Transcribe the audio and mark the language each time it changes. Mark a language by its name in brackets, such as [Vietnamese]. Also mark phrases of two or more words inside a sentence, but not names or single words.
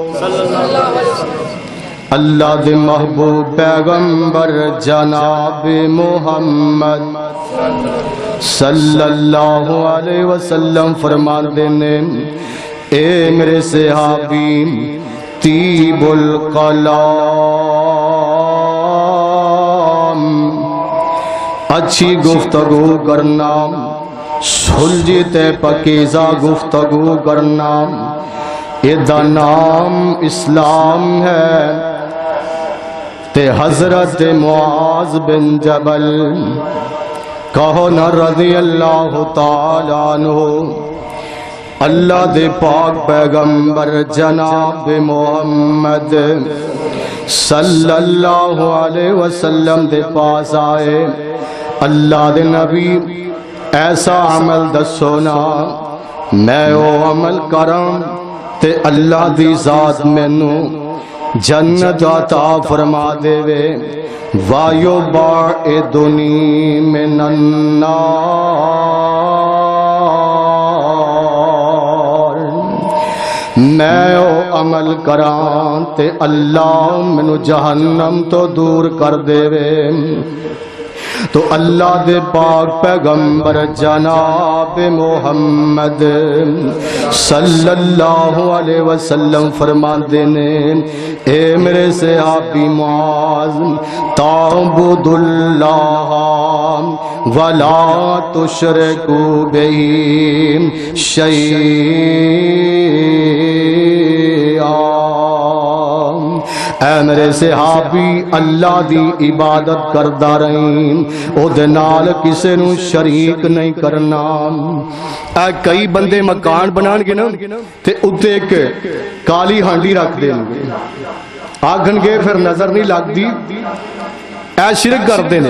[Urdu] اللہ دے محبوب پیغمبر جناب محمد [Arabic] صلی اللہ علیہ وسلم [Urdu] فرماتے ہیں، اے میرے صحابی، [Arabic] طیب القلام، [Urdu] اچھی گفتگو کرنا، سلجھی تے پاکیزہ گفتگو کرنا، [Punjabi] ਇਹਦਾ ਨਾਮ ਇਸਲਾਮ ਹੈ ਤੇ حضرت معاذ بن جبل کہو نہ [Arabic] رضي الله تعالى عنه [Punjabi] اللہ دے پاک پیغمبر جناب محمد [Arabic] صلى الله عليه وسلم [Punjabi] دے پاس آئے. اللہ دے نبی ایسا عمل دسو نا میں وہ عمل کراں تے اللہ دی ذات مینوں جنت عطا فرما دیوے. [Arabic] ويباعدني من النار [Punjabi] میں او عمل کراں تے اللہ مینوں جہنم توں دور کر دیوے. تو اللہ دے پاک پیغمبر جناب محمد [Arabic] صلى الله عليه وسلم [Punjabi] فرماتے نے اے میرے صحابی معاذ [Arabic] تعبد الله ولا تشرك به شيئا. [Punjabi] اے میرے صحابی اللہ دی عبادت کردا رہی اودے نال کسے نوں شریک نہیں کرنا. اے کئی بندے مکان بناݨ گے نا تے اتے اک کالی ہانڈی رکھ دیݨ گے آکھݨ گے فیر نظر نہیں لگدی اے شرک کردے نے.